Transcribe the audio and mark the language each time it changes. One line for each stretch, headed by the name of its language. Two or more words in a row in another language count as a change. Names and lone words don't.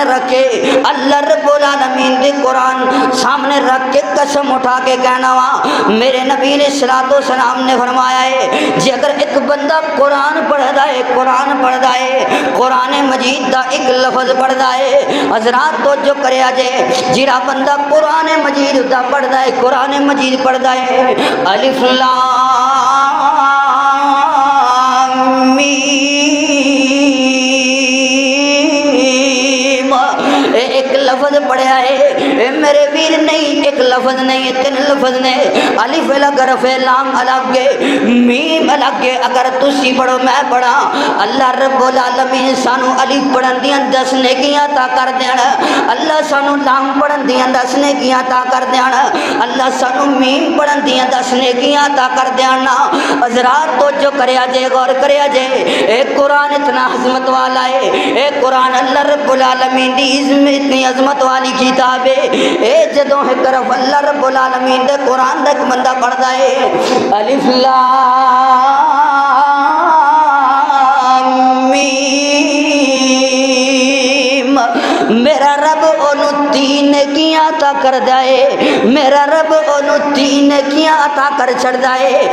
Punjabi: رکھے،
Arabic: اللہ رب العالمین
Punjabi: دے قرآن سامنے رکھ کے قسم اٹھا کے کہنا وا میرے نبی
Arabic: علیہ الصلوۃ والسلام
Punjabi: نے فرمایا ہے جی اگر ایک بندہ قرآن پڑھدا ہے، قرآن پڑھدا ہے، قرآن مجید دا ایک لفظ پڑھدا ہے، حضرات تو جو کریا جے جڑا بندہ قرآن مجید دا پڑھدا ہے، قرآن مجید پڑھدا ہے،
Arabic: الف لام
Punjabi: میم ایک لفظ پڑھیا ہے میرے ویر، نہیں ایک لفظ نہیں، 3 لفظ نے، الف الگ، رف لام الگ، میم الگ۔ اگر تسی پڑھو میں پڑھا،
Arabic: اللہ رب العالمین
Punjabi: سانو الف پڑھن دیاں 10 نیکیاں عطا کر دیان، اللہ سانو لام پڑھن دیاں 10 نیکیاں عطا کر دیان، اللہ سانو میم پڑھن دیاں 10 نیکیاں عطا کر دیان۔ حضرات تو جو کریا جے، غور کریا جے، اے قرآن اتنا عظمت والا ہے، اے قرآن
Arabic: اللہ رب العالمین
Punjabi: دی اتنی عظمت والی کتاب ہے۔ اے جدوں ایک طرف
Arabic: اللہ رب العالمین
Punjabi: دے قرآن دا ایک بندہ پڑھدا ہے،
Arabic: الف لام میم،
Punjabi: میرا رب انہوں 3 نیکیاں عطا کر دائے، میرا رب انہوں 3 نیکیاں عطا کر چھڑ دائے۔